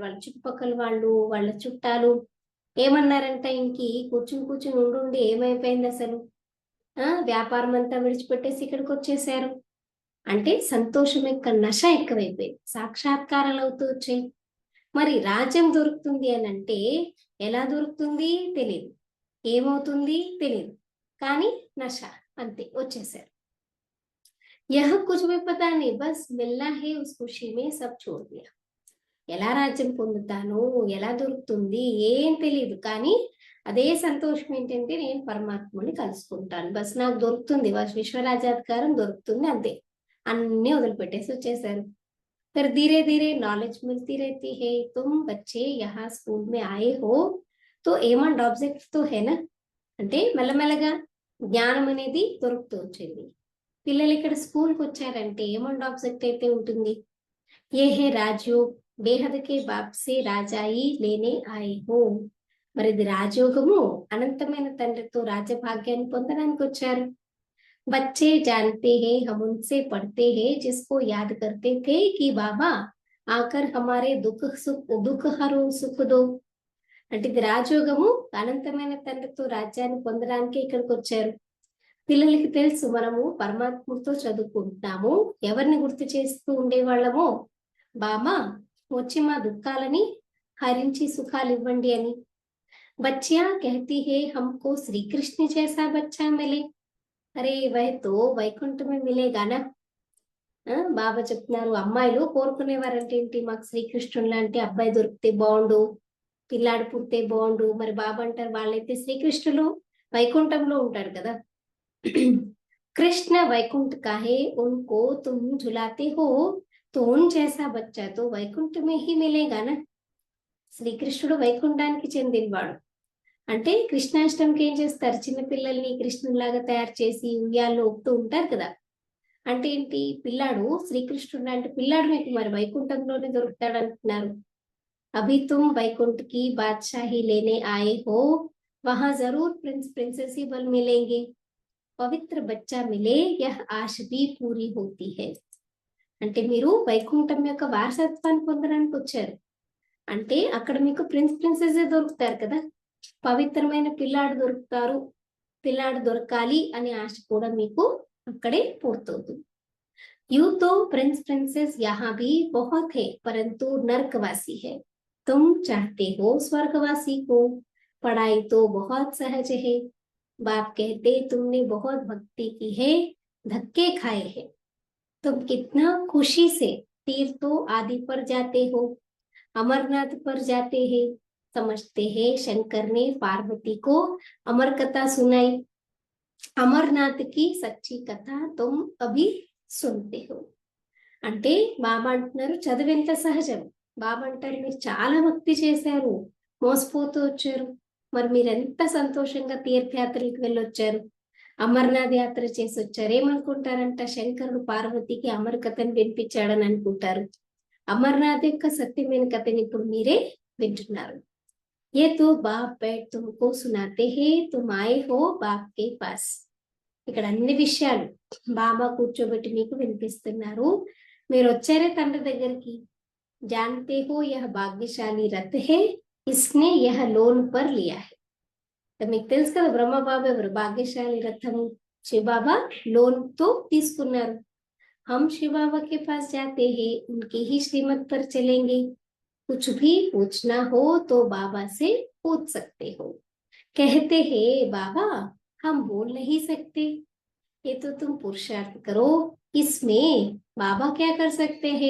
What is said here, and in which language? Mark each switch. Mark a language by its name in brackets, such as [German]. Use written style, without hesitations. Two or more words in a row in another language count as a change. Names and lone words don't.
[Telugu] వాళ్ళ చుట్టుపక్కల వాళ్ళు, వాళ్ళ చుట్టాలు ఏమన్నారంటే, ఇంకి కూర్చుని ఉండి ఏమైపోయింది అసలు, వ్యాపారం అంతా విడిచిపెట్టేసి ఇక్కడికి వచ్చేసారు అంటే సంతోషం యొక్క నశ ఎక్కువైపోయింది, సాక్షాత్కారాలు అవుతూ వచ్చాయి. మరి రాజ్యం దొరుకుతుంది అని అంటే ఎలా దొరుకుతుంది తెలియదు, ఏమవుతుంది తెలియదు, కానీ నశ అంతే వచ్చేసారు. [Hindi] यह कुछ भी पता नहीं, बस मिलना है, उस खुशी में सब छोड़ दिया. [Telugu] ఎలా రాజ్యం పొందుతాను, ఎలా దొరుకుతుంది ఏం తెలియదు, కానీ అదే సంతోషం ఏంటంటే నేను పరమాత్మని కలుసుకుంటాను, బస్ నాకు దొరుకుతుంది, విశ్వరాజ్యాధికారం దొరుకుతుంది, అంతే. అన్ని వదిలిపెట్టేసి వచ్చేసారు. [Hindi] फिर धीरे धीरे नॉलेज मिलती रहती है. तुम बच्चे यहाँ स्कूल में आए हो तो [English] aim and object [Hindi] तो है ना, అంటే మెల్లమెల్లగా జ్ఞానం అనేది దొరుకుతూ వచ్చింది. [Telugu] పిల్లలు ఇక్కడ స్కూల్కి వచ్చారంటే [English] aim and object [Telugu] అయితే ఉంటుంది. [Hindi] ये है राजयोग, बेहद के बाप से राजाई लेने आए हो. [Telugu] మరి ఇది రాజయోగము, అనంతమైన తండ్రితో రాజభాగ్యాన్ని పొందడానికి వచ్చారు. [Hindi] बच्चे जानते हैं, हम उनसे पढ़ते हैं जिसको याद करते थे कि बाबा आकर हमारे दुख हरो सुख दो. [Telugu] అంటే ఇది రాజయోగము, అనంతమైన తండ్రితో రాజ్యాన్ని పొందడానికి ఇక్కడికి వచ్చారు. పిల్లలకి తెలుసు మనము పరమాత్మతో చదువుకుంటున్నాము, ఎవరిని గుర్తు చేస్తూ ఉండేవాళ్ళమో, బాబా వచ్చి మా దుఃఖాలని హరించి సుఖాలు ఇవ్వండి అని. [Hindi] బచ్చియా कहती है हमको श्री कृष्ण जैसा बच्चा मिले. अरे वो तो वैकुंठ में मिलेगा ना. [Telugu] బాబా చెప్తున్నారు, అమ్మాయిలు కోరుకునేవారంటే ఏంటి, మాకు శ్రీకృష్ణుడు లాంటి అబ్బాయి దొరికితే బాగుండు, పిల్లాడు పుడితే బాగుండు. మరి బాబా అంటారు, వాళ్ళైతే శ్రీకృష్ణులు వైకుంఠంలో ఉంటాడు కదా. [Hindi] कृष्ण वैकुंठ का है उनको तुम झुलाते हो, तो उन जैसा बच्चा तो వైకుంఠ में ही मिलेगा. [Telugu] శ్రీకృష్ణుడు వైకుంఠానికి చెందినవాడు. అంటే కృష్ణాష్టమికి ఏం చేస్తారు, చిన్నపిల్లల్ని కృష్ణులాగా తయారు చేసి ఉయ్యాల్లో ఊపుతూ ఉంటారు కదా. అంటే ఏంటి, పిల్లాడు శ్రీకృష్ణుడు లాంటి పిల్లాడు మీకు మరి వైకుంఠంలోనే దొరుకుతాడు అంటున్నారు. [Hindi] अभी तुम वैकुंठ की बादशाही लेने आए हो, वहाँ ज़रूर [English] prince princess [Hindi] बल मिलेंगे. पवित्र बच्चा मिले यह आशा भी पूरी होती है. [Telugu] అంటే మీరు వైకుంఠం యొక్క వారసత్వాన్ని పొందడానికి వచ్చారు అంటే అక్కడ మీకు ప్రిన్సెస్ దొరుకుతారు కదా. పవిత్రమైన పిల్లాడు దొరుకుతారు, పిల్లాడు దొరకాలి అనే ఆశ కూడా మీకు అక్కడే పూర్తవుతుంది. [Hindi] यू तो [English] prince princess [Hindi] यहाँ भी बहुत है, परंतु नर्कवासी है. तुम चाहते हो स्वर्गवासी को, पढ़ाई तो बहुत सहज है। बाप कहते तुमने बहुत भक्ति की है, धक्के खाए हैं। तुम कितना खुशी से तीर्थों आदि पर जाते हो, अमरनाथ पर जाते हैं। समझते हैं शंकर ने पार्वती को अमर कथा सुनाई। अमरनाथ की सच्ची कथा तुम अभी सुनते हो। [Telugu] అంటే బాబా అంటున్నారు చదువు ఎంత సహజం. బాబా అంటారు మీరు చాలా భక్తి చేశారు, మోసపోతూ వచ్చారు, మరి మీరు ఎంత సంతోషంగా తీర్థయాత్రలకు వెళ్ళొచ్చారు, అమర్నాథ్ యాత్ర చేసి వచ్చారు. ఏమనుకుంటారంట, శంకరుడు పార్వతికి అమర కథను వినిపించాడని అనుకుంటారు. అమర్నాథ్ యొక్క సత్యమైన కథని ఇప్పుడు మీరే వింటున్నారు. [Hindi] ये तो बाप बैठ तुमको सुनाते हैं तुम आए हो बाप के पास. [Telugu] ఇక్కడ అన్ని విషయాలు బాబా కూర్చోబెట్టి మీకు వినిపిస్తున్నారు. మీరు వచ్చారే తండ్రి దగ్గరికి. [Hindi] जानते हो यह भाग्यशाली रथ है, इसने यह लोन पर लिया है. [Telugu] మీకు తెలుసు కదా బ్రహ్మ బాబా ఎవరు, భాగ్యశాలి రథము శివబాబా లోన్ తో తీసుకున్నారు. [Hindi] हम शिव बाबा के पास जाते हैं, उनकी ही श्रीमत पर चलेंगे. कुछ भी पूछना हो तो बाबा से पूछ सकते हो. कहते हैं बाबा हम बोल नहीं सकते, ये तो तुम पुरुषार्थ करो, इसमें बाबा क्या कर सकते हैं.